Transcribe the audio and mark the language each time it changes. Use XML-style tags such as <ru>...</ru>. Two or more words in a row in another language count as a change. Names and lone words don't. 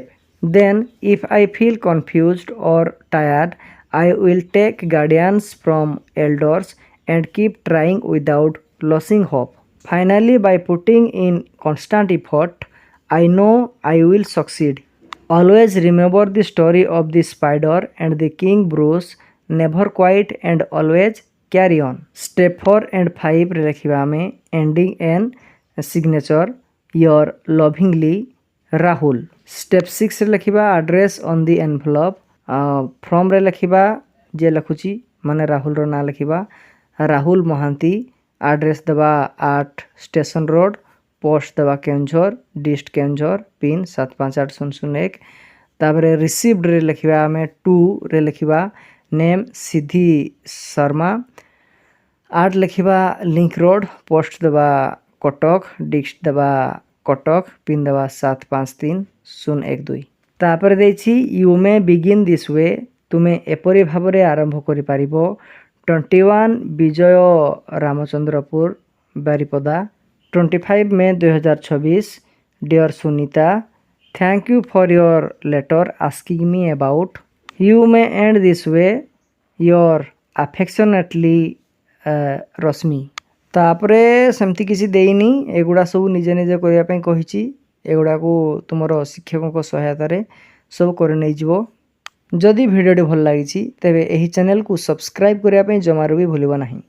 <en>Then, if I feel confused or tired, I will take guidance from elders and keep trying without losing hope. Finally, by putting in constant effort, I know I will succeed. Always remember the story of the spider and the king Bruce. Never quit and always carry on. Step 4 and 5</en> <or>ରେ ଲେଖିବା ଆମେ</or> <en>ending and signature, your lovingly ରାହୁଲ।</en> <or>Step 6 ରେ ଲେଖିବା</or> <en>address on the envelope।</en> <or>from ରେ ଲେଖିବା ଯିଏ ଲେଖୁଛି ମାନେ ରାହୁଲର ନାଁ ଲେଖିବା ରାହୁଲ ମହାନ୍ତି। ଆଡ୍ରେସ୍ ଦେବା 8 ଷ୍ଟେସନ ରୋଡ଼, ପୋଷ୍ଟ ଦେବା କେନ୍ଦୁଝର, ଡିଷ୍ଟ କେନ୍ଦୁଝର, ପିନ୍ 758001। ତାପରେ ରିସିଭ୍ଡରେ ଲେଖିବା ଆମେ 2ରେ ଲେଖିବା ନେମ୍ ସିଦ୍ଧି ଶର୍ମା। 8 ଲେଖିବା ଲିଙ୍କ ରୋଡ଼, ପୋଷ୍ଟ ଦେବା କଟକ, ଡିଷ୍ଟ ଦେବା କଟକ, ପିନ୍ ଦେବା 753012। ତାପରେ ଦେଇଛି</or> <en>you may begin this way,</en> <or>ତୁମେ ଏପରି ଭାବରେ ଆରମ୍ଭ କରିପାରିବ। 21 ବିଜୟ ରାମଚନ୍ଦ୍ରପୁର ବାରିପଦା।</or> <en>25 May 2026 Dear Sunita, thank you for your letter asking me about. You may end this way, your affectionately ରଶ୍ମି।</en> <or>ତାପରେ ସେମିତି କିଛି ଦେଇନି, ଏଗୁଡ଼ା ସବୁ ନିଜେ ନିଜେ କରିବା ପାଇଁ କହିଛି। ଏଗୁଡ଼ାକୁ ତୁମର ଶିକ୍ଷକଙ୍କ ସହାୟତାରେ ସବୁ କରି ନେଇଯିବ। ଯଦି ଭିଡ଼ିଓଟି ଭଲ ଲାଗିଛି ତେବେ ଏହି ଚ୍ୟାନେଲକୁ ସବସ୍କ୍ରାଇବ୍ କରିବା ପାଇଁ ଜମାରୁ ବି ଭୁଲିବ ନାହିଁ।</or>